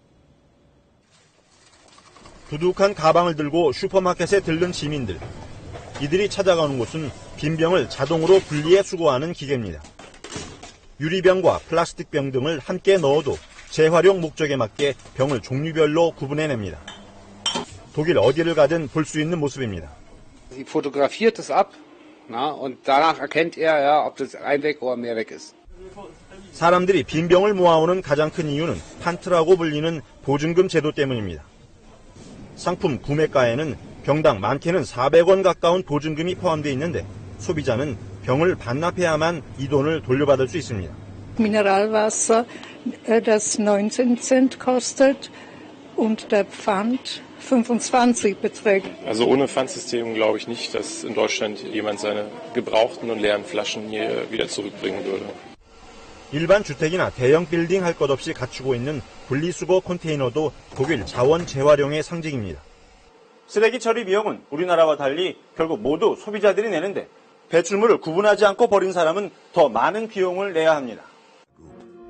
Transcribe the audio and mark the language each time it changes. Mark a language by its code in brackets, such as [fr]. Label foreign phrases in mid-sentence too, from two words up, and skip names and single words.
[ko] 두둑한 가방을 들고 슈퍼마켓에 들른 시민들. 이들이 찾아가는 곳은 빈병을 자동으로 분리해 수거하는 기계입니다. 유리병과 플라스틱병 등을 함께 넣어도 재활용 목적에 맞게 병을 종류별로 구분해냅니다. 독일 어디를 가든 볼 수 있는 모습입니다. [de] Sie fotografiert es ab, und danach erkennt er, ob das Einweg oder Mehrweg ist. [ko] 사람들이 빈병을 모아오는 가장 큰 이유는 판트라고 불리는 보증금 제도 때문입니다. 상품 구매가에는 병당 많게는 400원 가까운 보증금이 포함되어 있는데 소비자는 병을 반납해야만 이 돈을 돌려받을 수 있습니다. [de] Mineralwasser, das 19 Cent kostet und der Pfand 25 beträgt. Also ohne Pfandsystem glaube ich nicht, dass in Deutschland jemand seine gebrauchten und leeren Flaschen hier wieder zurückbringen würde. [ko] 일반 주택이나 대형 빌딩 할 것 없이 갖추고 있는 분리수거 컨테이너도 독일 자원 재활용의 상징입니다. 쓰레기 처리 비용은 우리나라와 달리 결국 모두 소비자들이 내는데 배출물을 구분하지 않고 버린 사람은 더 많은 비용을 내야 합니다.